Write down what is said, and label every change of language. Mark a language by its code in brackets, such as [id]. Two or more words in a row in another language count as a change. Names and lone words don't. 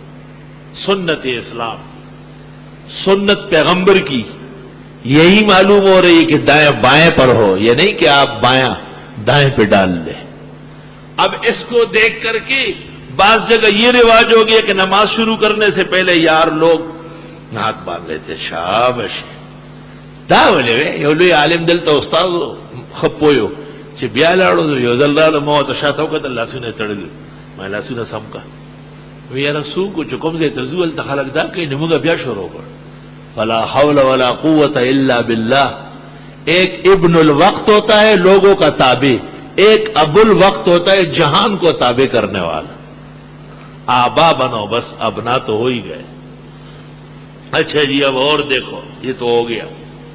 [ur] سنت اسلام، سنت پیغمبر کی یہی معلوم ہو رہی کہ دائیں بائیں پر ہو، یہ نہیں کہ آپ بائیں دائیں پہ ڈال لیں. اب اس کو دیکھ کر کے بعض جگہ یہ رواج ہو گیا کہ نماز شروع کرنے سے پہلے یار لوگ ناک باندھ لیتے. [ps] شاباش دا ولې یو لوی عالم دلته استاد خپویو چې بیا لاړو یو ځل راغله ما ورته شاته وکتل لاسونه تړلي. ما لاسونه سم کا وی یاره څوک چې کوم ځای ته ځو هلته خلک دا کوي نو موږ بیا شروع کړ. [ar] فلا حول ولا قوة الا باللہ. [ur] ایک ابن الوقت ہوتا ہے لوگوں کا تابع، ایک ابو الوقت ہوتا ہے جہان کو تابع کرنے والا. آبا بنو، بس ابنا تو ہو ہی گئے. اچھا جی اب اور دیکھو، یہ تو ہو گیا.